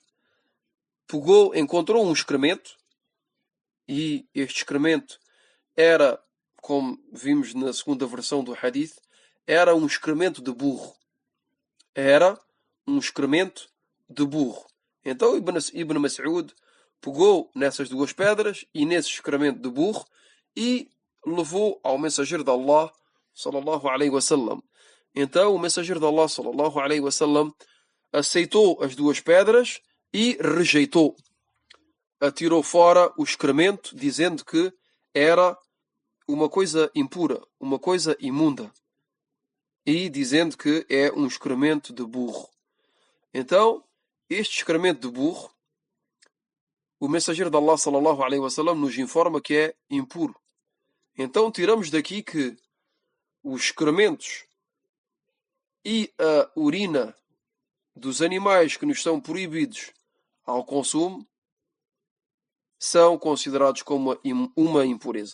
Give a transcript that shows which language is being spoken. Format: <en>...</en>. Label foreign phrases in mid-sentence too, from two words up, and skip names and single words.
<pt>Encontrou um excremento, e este excremento era, como vimos na segunda versão do hadith, era um excremento de burro. Era um excremento de burro. Então Ibn Mas'ud pegou nessas 2 pedras e nesse excremento de burro e levou ao mensageiro de Allah,</pt> <ar>صلى الله عليه وسلم.</ar> <pt>Então o mensageiro de Allah,</pt> <ar>صلى الله عليه وسلم,</ar> <pt>aceitou as 2 pedras e rejeitou. Atirou fora o excremento, dizendo que era uma coisa impura, uma coisa imunda. E dizendo que é um excremento de burro. Então, este excremento de burro, o mensageiro de Allah,</pt> <ar>صلى الله عليه وسلم,</ar> <pt>nos informa que é impuro. Então tiramos daqui que os excrementos e a urina dos animais que nos são proibidos ao consumo são considerados como uma impureza.</pt>